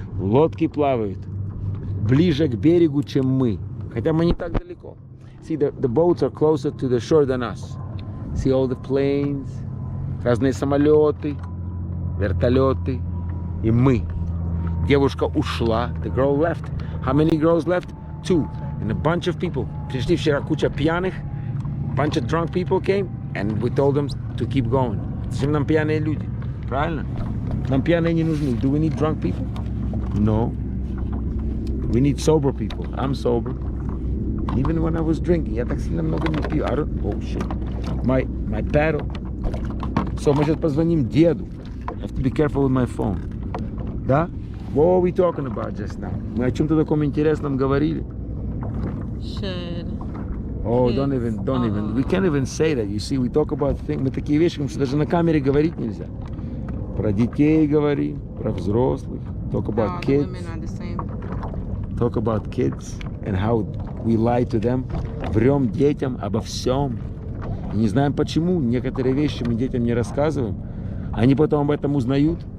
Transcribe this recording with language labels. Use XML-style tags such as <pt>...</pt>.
<ru>Лодки плавают ближе к берегу, чем мы. Хотя мы не так далеко.</ru> <en>See, the boats are closer to the shore than us. See all the planes,</en> <ru>разные самолеты, вертолеты. И мы. Девушка ушла.</ru> <en>The girl left. How many girls left? 2. And a bunch of people.</en> <ru>Пришли вчера куча пьяных.</ru> <en>Bunch of drunk people came. And we told them to keep going.</en> <ru>Зачем нам пьяные люди? Правильно? Нам пьяные не нужны.</ru> <en>Do we need drunk people? No. We need sober people. I'm sober. Even when I was drinking,</en> <ru>я так сильно много не пью.</ru> <en>Oh shit. My paddle.</en> <ru>So мы сейчас позвоним деду.</ru> <en>I have to be careful with my phone.</en> <ru>Да?</ru> <en>What were we talking about just now?</en> <ru>Мы о чем-то таком интересном говорили.</ru> <en>Should. Oh, don't even. We can't even say that. You see, we talk about things.</en> <ru>Мы такие вещи, что даже на камере говорить нельзя. Про детей говорим, про взрослых.</ru> <en>Talk about kids. The women are the same. Talk about kids and how we lie to them.</en> <ru>Врем детям обо всем. И не знаем почему. Некоторые вещи мы детям не рассказываем. Они потом об этом узнают.</ru>